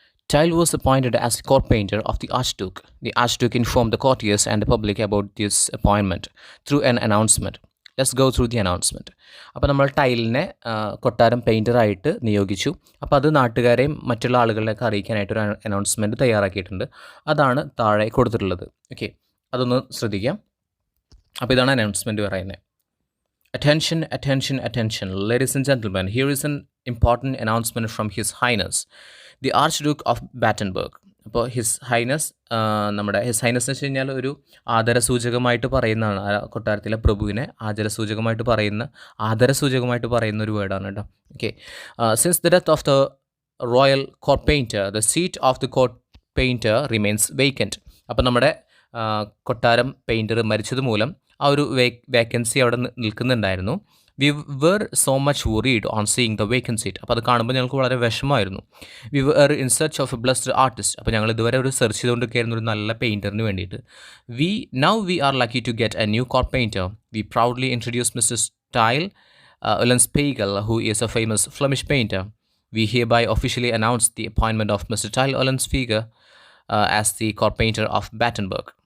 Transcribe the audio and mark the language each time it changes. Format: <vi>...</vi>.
<en>Tile was appointed as the court painter of the Archduke. The Archduke informed the courtiers and the public about this appointment through an announcement. Let's go through the announcement.</en> <ml>അപ്പോൾ നമ്മൾ ടൈലിനെ കൊട്ടാരം പെയിൻറ്ററായിട്ട് നിയോഗിച്ചു. അപ്പോൾ അത് നാട്ടുകാരെയും മറ്റുള്ള ആളുകളെയൊക്കെ അറിയിക്കാനായിട്ടൊരു announcement തയ്യാറാക്കിയിട്ടുണ്ട്. അതാണ് താഴെ കൊടുത്തിട്ടുള്ളത്. ഓക്കെ, അതൊന്ന് ശ്രദ്ധിക്കാം. അപ്പോൾ ഇതാണ് അനൗൺസ്മെൻറ്റ് പറയുന്നത്.</ml> <en>Attention, attention, attention. Ladies and gentlemen, here is an important announcement from His Highness, the Archduke of Battenberg.</en> <ml>അപ്പോൾ ഹിസ് ഹൈനസ് എന്ന് വെച്ച് കഴിഞ്ഞാൽ ഒരു ആദരസൂചകമായിട്ട് പറയുന്നതാണ്. കൊട്ടാരത്തിലെ പ്രഭുവിനെ ആദരസൂചകമായിട്ട് പറയുന്ന ഒരു വേർഡാണ് കേട്ടോ.</ml> <en>Okay, since the death of the royal court painter the seat of the court painter remains vacant.</en> <ml>അപ്പോൾ നമ്മുടെ കൊട്ടാരം പെയിൻറ്റർ മരിച്ചത് മൂലം ആ ഒരു വേക്കൻസി അവിടെ നിൽക്കുന്നുണ്ടായിരുന്നു.</ml> <en>We were so much worried on seeing the vacant seat.</en> <ml>അപ്പോൾ അത് കാണുമ്പോൾ ഞങ്ങൾക്ക് വളരെ വിഷമമായിരുന്നു.</ml> <en>We were in search of a blessed artist.</en> <ml>അപ്പോൾ ഞങ്ങൾ ഇതുവരെ ഒരു സെർച്ച് ചെയ്തുകൊണ്ടിരിക്കുകയായിരുന്നു ഒരു നല്ല പെയിൻറ്ററിന് വേണ്ടിയിട്ട്.</ml> <en>We are lucky to get a new court painter. We proudly introduce mister Tyle Olenspiegel, who is a famous Flemish painter. We hereby officially announce the appointment of Mr. Tyle Olenspiegel as the court painter of Battenberg.</en>